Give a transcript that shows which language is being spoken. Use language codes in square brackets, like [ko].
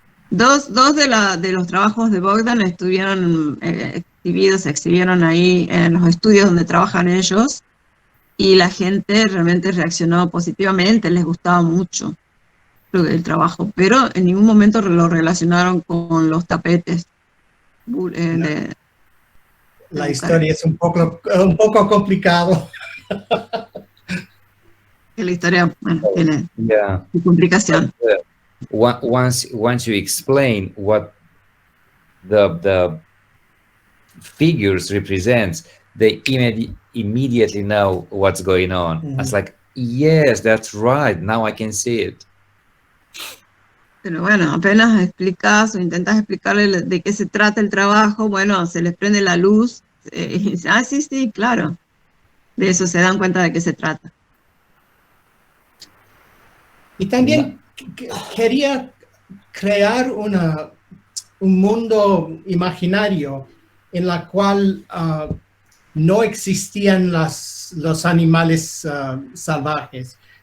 [es] Dos de los trabajos de Bogdan estuvieron exhibieron ahí en los estudios donde trabajan ellos y la gente realmente reaccionó positivamente, les gustaba mucho el trabajo, pero en ningún momento lo relacionaron con los tapetes. La historia es un poco complicado. La historia, bueno, tiene su complicación. [en] Once you explain what the figures represents, they immediately know what's going on. It's like, yes, that's right. Now I can see it. [es] Pero bueno, apenas explicas o intentas explicarle de qué se trata el trabajo, bueno, se les prende la luz y dice, ah, sí, sí, claro. De eso se dan cuenta de qué se trata. Y también quería crear un mundo imaginario en la cual no existían los animales salvajes